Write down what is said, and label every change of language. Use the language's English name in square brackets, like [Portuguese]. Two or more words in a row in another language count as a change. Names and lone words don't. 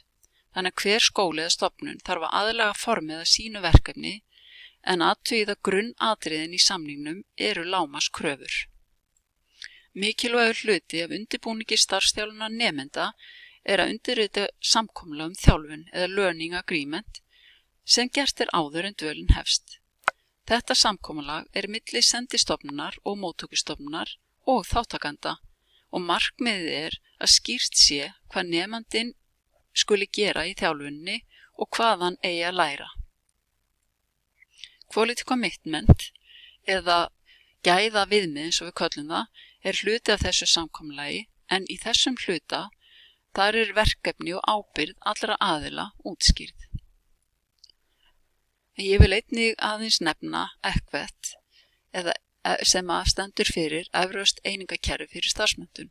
[Icelandic] Þannig að hver skóli eða stofnun þarf að aðlaga formið að sínu verkefni en athugið að grunnatriðin í samningnum eru lágmarkskröfur. Mikilvægur hluti af undirbúningi starfsþjálfunar nemenda er að undirrita samkomulag þjálfun eða [English] learning agreement [Icelandic] sem gert áður en dvölin hefst. Þetta samkomulag milli sendistofnunar og móttökustofnunar og þáttakanda og markmiðið að skýrt sé hvað nemandinn skuli gera í þjálfunni og hvað hann eigi að læra. [English] Quality commitment [Icelandic] eða gæða viðmið eins og við köllum það hluti af þessu samkomulagi en í þessum hluta þar verkefni og ábyrgð allra aðila útskýrð. Ég vil einnig aðeins nefna EQUET sem stendur fyrir Evrópskt einingakerfi fyrir starfsmenntun.